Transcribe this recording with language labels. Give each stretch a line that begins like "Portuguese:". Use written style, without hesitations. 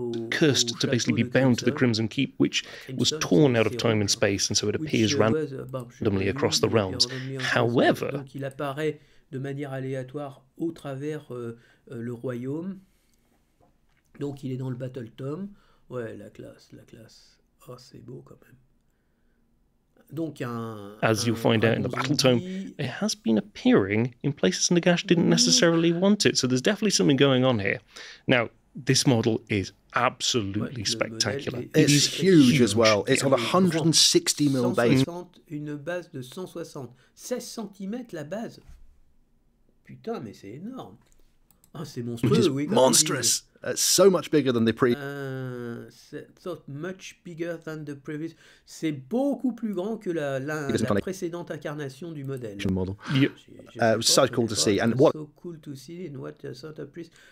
English: cursed to basically be bound to the Crimson Keep, which was torn out of time and space, and so it appears randomly across the realms. However,
French: donc il apparaît de manière aléatoire au travers le royaume. Donc il est dans le Battle Tome. Ouais, la classe. Oh, c'est beau quand même. Donc
English: as you'll find out in the Battle Tome, it has been appearing in places Nagash didn't necessarily want it. So there's definitely something going on here. Now, this model is absolutely spectacular. It's huge as well. It's on a 160 mil base.
French: Une base de 160. 16 cm la base. Putain, mais c'est énorme. Ah, c'est monstrueux, oui.
English: Monstrous. So much bigger than the previous. So much bigger than the previous.
French: C'est beaucoup plus grand que la précédente incarnation du modèle.
English: So cool to see. And what so cool to see and what a centerpiece.